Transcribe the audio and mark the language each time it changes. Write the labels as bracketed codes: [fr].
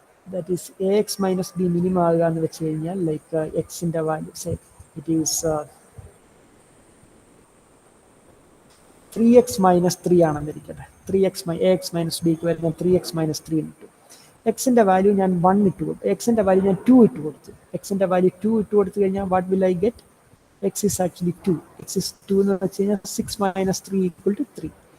[ml] That is AX - B minimum ആകുക എന്ന് വെച്ച് കഴിഞ്ഞാൽ ലൈക്ക് എക്സിന്റെ വാല്യൂ ഇറ്റ് ഈസ് 3x - 3 ആണെന്നിരിക്കട്ടെ. AX - B വരുന്ന 3x - 3 ഇട്ടു. എക്സിന്റെ വാല്യൂ ഞാൻ 1 ഇട്ട് കൊടുത്തു. എക്സിന്റെ വാല്യൂ ഞാൻ 2 ഇട്ട് കൊടുത്തു. എക്സിന്റെ വാല്യൂ 2 ഇട്ട് കൊടുത്തു കഴിഞ്ഞാൽ [en] What will I get? X is actually 2. X is 2 [ml] എന്ന് വെച്ച് കഴിഞ്ഞാൽ [en] 6 - 3 = 3.